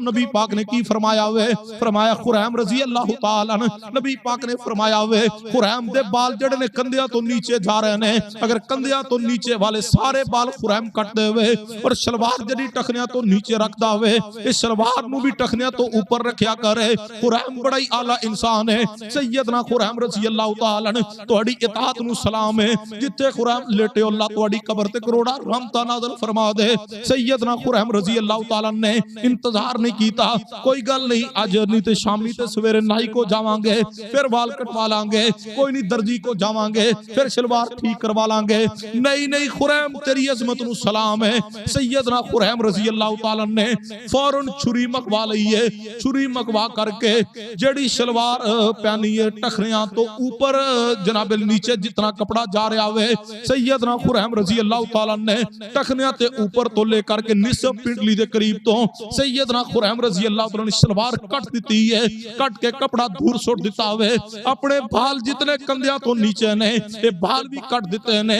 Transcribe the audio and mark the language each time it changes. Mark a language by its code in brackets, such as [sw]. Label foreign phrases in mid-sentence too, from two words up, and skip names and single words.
[pa] نبی پاک نے کی فرمایا ہوئے؟ فرمایا خریم [ar] رضی اللہ تعالیٰ عنہ، [pa] نبی پاک نے فرمایا ہوئے خریم دے بال جڑے نے کندھیاں تو نیچے جا رہے ہیں، اگر کندھیاں تو نیچے والے سارے بال خریم کٹ دے ہوئے اور شلوار جڑی ٹخنیاں تو نیچے رکھدا ہوئے، اس شلوار نو بھی ٹخنیاں تو اوپر رکھیا کرے. خریم بڑا ہی اعلیٰ انسان ہے. سیدنا خریم [ar] رضی اللہ تعالیٰ عنہ [pa] تہاڈی اطاعت نو سلام ہے، جتھے خریم لیٹے اللہ تہاڈی قبر تے کروڑا رحمتاں نازل فرما دے. سیدنا خریم [ar] رضی اللہ تعالیٰ [pa] نے انتظار نہیں کیتا، کوئی گل نہیں اج نہیں تے شامی تے سویرے نائی کو جاواں گے، پھر وال کٹوا لیں گے، کوئی نہیں درجی کو جاواں گے، پھر شلوار ٹھیک کروا لیں گے. نہیں خریم تیری عظمت نو سلام ہے. سیدنا خریم [ar] رضی اللہ تعالیٰ [pa] نے فوراً چھری مکوا لئی ہے، چھری مکوا کر کے جڑی شلوار پہنی ہے ٹخنیاں تو اوپر جناب نیچے جتنا کپڑا جا رہا ہوئے، سیدنا خریم [ar] رضی اللہ تعالیٰ [pa] نے ٹخنیاں تے اوپر تو لے کر کے نصف پنڈلی دے قریب تو سیدنا خریم [ar] رضی اللہ تعالیٰ [pa] نے شلوار کٹ دیتی ہے، کٹ کے کپڑا دور سوٹ دیتا ہوئے اپنے بال جتنے کندھیاں تو نیچے نے یہ بال بھی کٹ دیتے ہیں.